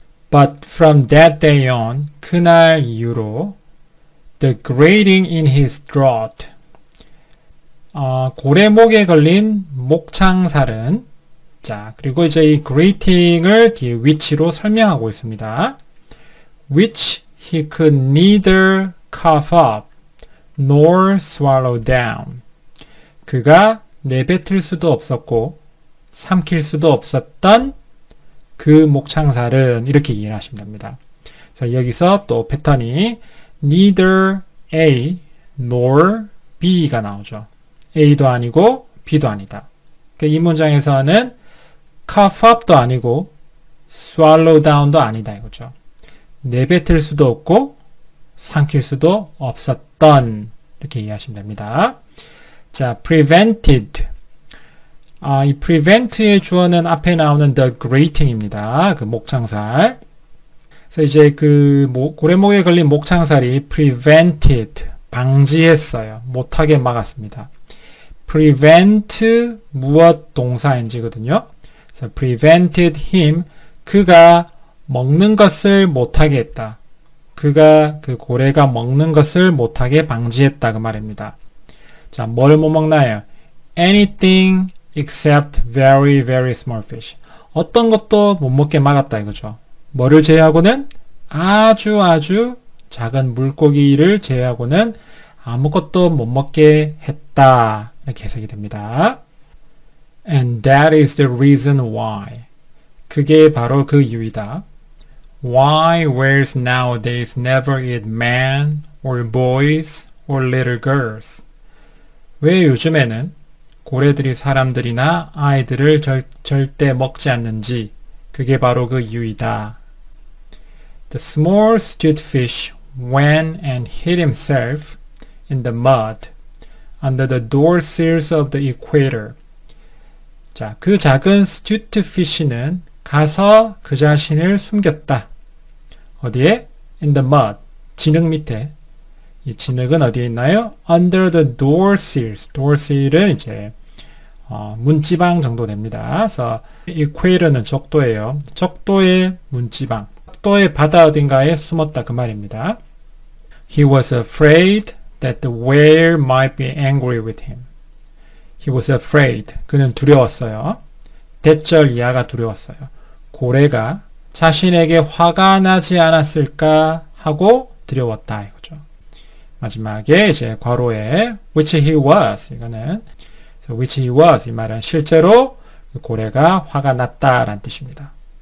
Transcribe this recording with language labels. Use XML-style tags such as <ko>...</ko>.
<ko>But from that day on, 그날 이후로 the grating in his throat, 고래목에 걸린 목창살은, 자, 그리고 이제 이 grating을 뒤에 which로 설명하고 있습니다.</ko> <en>which he could neither cough up nor swallow down.</en> <ko>그가 내뱉을 수도 없었고 삼킬 수도 없었던 그 목창살은, 이렇게 이해를 하시면 됩니다. 그래서 여기서 또 패턴이 neither A nor B가 나오죠. A도 아니고 B도 아니다. 이 문장에서는 cough up도 아니고 swallow down도 아니다 이거죠. 내뱉을 수도 없고 삼킬 수도 없었던, 이렇게 이해하시면 됩니다. 자, prevented. 이 prevent의 주어는 앞에 나오는 the grating입니다. 그 목창살. 그래서 이제 그 고래목에 걸린 목창살이 prevented, 방지했어요. 못하게 막았습니다. prevent 무엇 동사인지거든요. 그래서 prevented him, 그가 먹는 것을 못하게 했다. 그가, 그 고래가 먹는 것을 못하게 방지했다 그 말입니다. 자, 뭘 못 먹나요?</ko> <en>anything except very, very small fish.</en> <ko>어떤 것도 못 먹게 막았다 이거죠. 뭐를 제외하고는? 아주 아주 작은 물고기를 제외하고는 아무것도 못 먹게 했다. 이렇게 해석이 됩니다.</ko> <en>And that is the reason why.</en> <ko>그게 바로 그 이유이다.</ko> <en>Why whales nowadays never eat men or boys or little girls.</en> <ko>왜 요즘에는 고래들이 사람들이나 아이들을 절대 먹지 않는지, 그게 바로 그 이유이다.</ko> <en>The small stute fish went and hid himself in the mud under the door sills of the equator.</en> <ko>자, 그 작은 stute fish는 가서 그 자신을 숨겼다. 어디에? In the mud, 진흙 밑에. 이 진흙은 어디에 있나요?</ko> <en>Under the door sills.</en> <ko>door sill은 이제 문지방 정도 됩니다. 그래서 equator는 적도예요. 적도의 문지방. 적도의 바다 어딘가에 숨었다 그 말입니다.</ko> <en>He was afraid that the whale might be angry with him. He was afraid. 그는 두려웠어요.</en> <ko>대절 이하가 두려웠어요. 고래가 자신에게 화가 나지 않았을까 하고 두려웠다 이거죠. 마지막에 이제 괄호에 which he was 이거는 which he was 이 말은 실제로 고래가 화가 났다라는 뜻입니다.</ko>